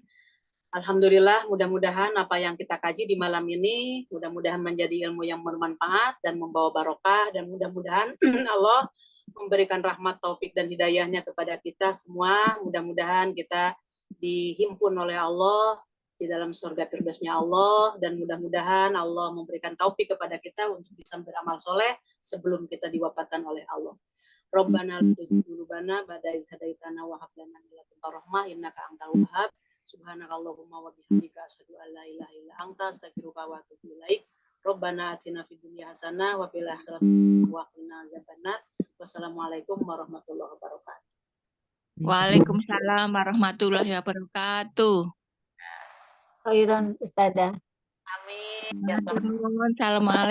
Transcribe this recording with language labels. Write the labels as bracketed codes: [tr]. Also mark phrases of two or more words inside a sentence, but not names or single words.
[id] Alhamdulillah, mudah-mudahan apa yang kita kaji di malam ini mudah-mudahan menjadi ilmu yang bermanfaat dan membawa barokah, dan mudah-mudahan Allah memberikan rahmat, taufik dan hidayahnya kepada kita semua. Mudah-mudahan kita dihimpun oleh Allah di dalam surga firdausnya Allah, dan mudah-mudahan Allah memberikan taufik kepada kita untuk bisa beramal soleh sebelum kita diwafatkan oleh Allah. [ar] ربنا لا تزغ قلوبنا بعد إذ هديتنا وهب لنا من لدنك رحمة إنك أنت الوهاب. سبحانك اللهم وبحمدك أشهد أن لا إله إلا أنت أستغفرك وأتوب إليك. ربنا آتنا في الدنيا حسنة وفي الآخرة حسنة وقنا عذاب النار. والسلام عليكم ورحمة الله وبركاته. وعليكم السلام ورحمة الله وبركاته. خيرا أستاذة. Amin. Assalamualaikum.